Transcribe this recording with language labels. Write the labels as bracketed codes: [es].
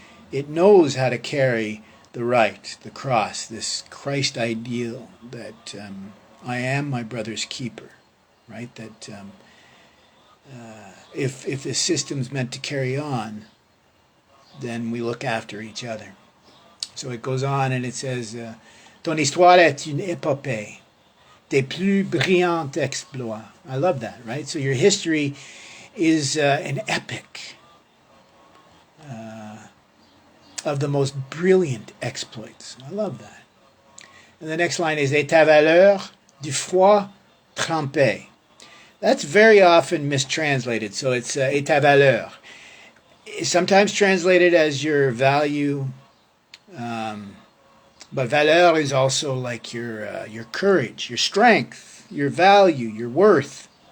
[en] It knows how to carry the right, the cross, this Christ ideal that I am my brother's keeper, right? That if the system's meant to carry on, then we look after each other. So it goes on and it says, [fr] ton histoire est une épopée des plus brillants exploits. [en] I love that, right? So your history is an epic of the most brilliant exploits. I love that. And the next line is, [fr] et ta valeur du froid trempé. [en] That's very often mistranslated. So it's [fr] et ta valeur. [en] Sometimes translated as your value, but valeur is also like your courage, your strength, your value, your worth.